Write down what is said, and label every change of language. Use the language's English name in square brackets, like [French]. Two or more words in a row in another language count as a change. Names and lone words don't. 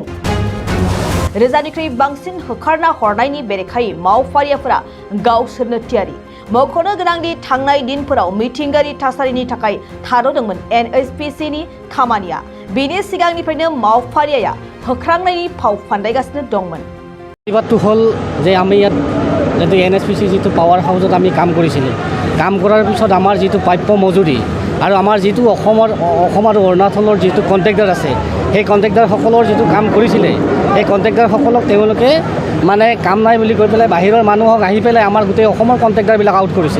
[Bodo] रोजानिख्रुइ बांसिन होखारना हरनायनि बेरेखायै मावफारियाफोरा गावसोरनो थियारि। मख'नो गोनांदि थांनाय दिनफोराव मिथिंगायारि थासारिनि थाखाय थाद'दोंमोन NHPC नि खामानिया। बेनि सिगांनिफ्रायनो मावफारियाया होख्रांनायनि फाव फान्दायगासिनो दंमोन। [Assamese] बातটো হ'ল যে আমি ইয়াত যেটো NHPC যেটো পাৱাৰ হাউচত আমি কাম কৰিছিলোঁ, কাম কৰাৰ পিছত আমাৰ যেটো প্ৰাপ্য মজুৰি আৰু আমাৰ যেটো অসম আৰু অৰুণাচলৰ যেটো কন্ট্ৰেক্টৰ আছে, সেই কন্ট্ৰেক্টৰসকলৰ যেটো কাম কৰিছিলে, সেই কন্ট্ৰেক্টৰসকলক তেওঁলোকে মানে কাম নাই বুলি কৈ পেলাই বাহিৰৰ মানুহক আহি পেলাই আমাৰ গোটেই অসমৰ কন্ট্ৰেক্টৰবিলাক আউট কৰিছে।